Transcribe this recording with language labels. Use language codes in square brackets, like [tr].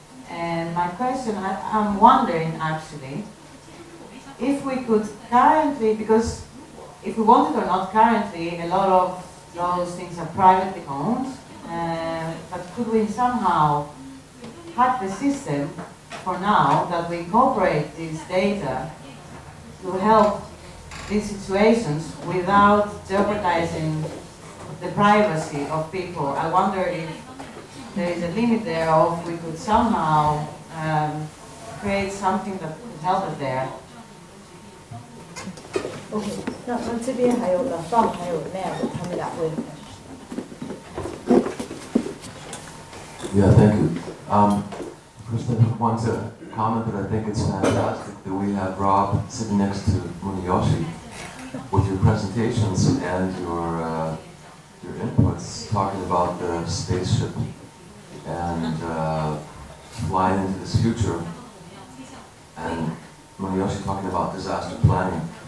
[en] And my question, I'm wondering actually, if we could currently, because if we want it or not currently, a lot of those things are privately owned, but could we somehow hack the system for now that we incorporate this data to help these situations without jeopardizing the privacy of people? I wonder if there is a limit there, or if we could somehow create something that could help us there. [zh] OK， 那这边还有Tom还有 Mel， 他们俩问。 [en] Yeah, thank you. First, I want to comment that I think it's fantastic that we have Rob sitting next to Muniyoshi with your presentations and your inputs talking about the spaceship and flying into this future, and Muniyoshi talking about disaster planning.